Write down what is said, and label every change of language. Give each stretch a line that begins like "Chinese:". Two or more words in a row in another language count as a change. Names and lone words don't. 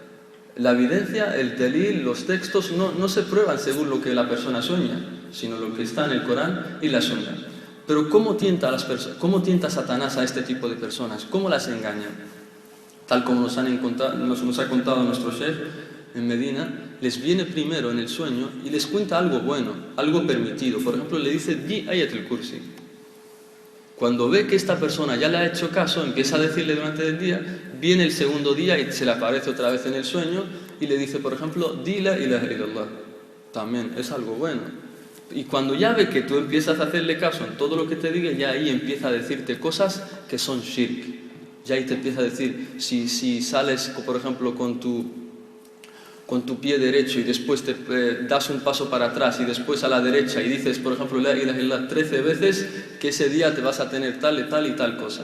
Spanish: La evidencia, el delil, los textos no se prueban según lo que la persona sueña, sino lo que está en el Corán y la Sunna. Pero ¿cómo tienta Satanás a este tipo de personas? ¿Cómo las engaña? Tal como nos ha contado nuestro Sheikh en Medina, les viene primero en el sueño y les cuenta algo bueno, algo permitido. Por ejemplo, le dice: di Ayat al-Kursi. Cuando ve que esta persona ya le ha hecho caso, empieza a decirle durante el día, viene el segundo día y se le aparece otra vez en el sueño y le dice, por ejemplo, di
Arabic: لا إله إلا الله.
Spanish: También es algo bueno. Y cuando ya ve que tú empiezas a hacerle caso en todo lo que te diga, ya ahí empieza a decirte cosas que son shirk. Ya ahí te empieza a decir, si sales, por ejemplo, con tu pie derecho y después te das un paso para atrás y después a la derecha y dices, por ejemplo,
Arabic: لا إله إلا الله
Spanish: 13 veces, que ese día te vas a tener tal y tal cosa.